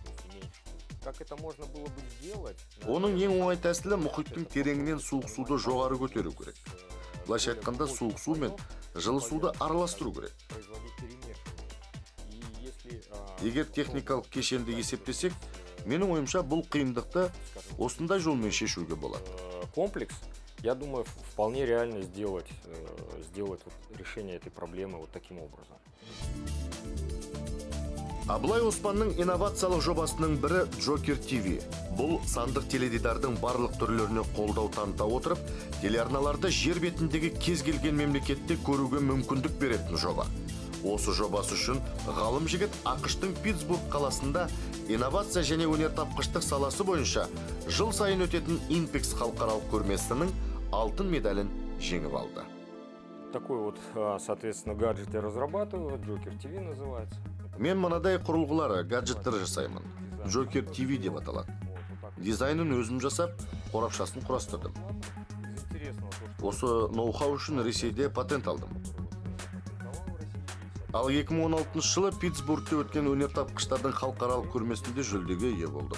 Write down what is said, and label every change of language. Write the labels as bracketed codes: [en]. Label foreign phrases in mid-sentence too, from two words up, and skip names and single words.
[kk] Оның ең оңай тәсілі мұхиттың тереңінен суық суды жоғары көтеру керек. Былайша айтқанда суық су мен жылы суды араластыру керек. Егер техникалық кешенді есептесек, менің ойымша бұл қиындықты осындай жолмен шешуге болады. [ru] Комплекс, я думаю, вполне реально сделать решение этой проблемы вот таким образом. [kk] Абылай Оспанның инновациялық жобасының бірі Джокер ТВ. Бұл сандық теледидардың барлық түрлеріне қолдау таныта отырып, телеарналарды жер бетіндегі кез келген мемлекетте көруге мүмкіндік беретін жоба. Осы жобасы үшін ғалым жігіт ақш-тың Питтсбург қаласында инновация және өнертапқыштық саласы бойынша жыл сайын өтетін Инпекс халықаралық көрмесінің алтын медалін жеңіп алды. [ru] Такой вот, соответственно, гаджет я разрабатываю, Джокер ТВ называется. [kk] Мен мынадай құрылғылары, гаджеттер жасаймын. Джокер ТВ деп аталады. Дизайнын өзім жасап, қорапшасын құрастырдым. Осы ноу-хау үшін Ресейде патент алдым. Ал 2016 жылы Питтсбургте өткен өнертапқыштардың халықаралық көрмесінде жүлдеге ие болдым.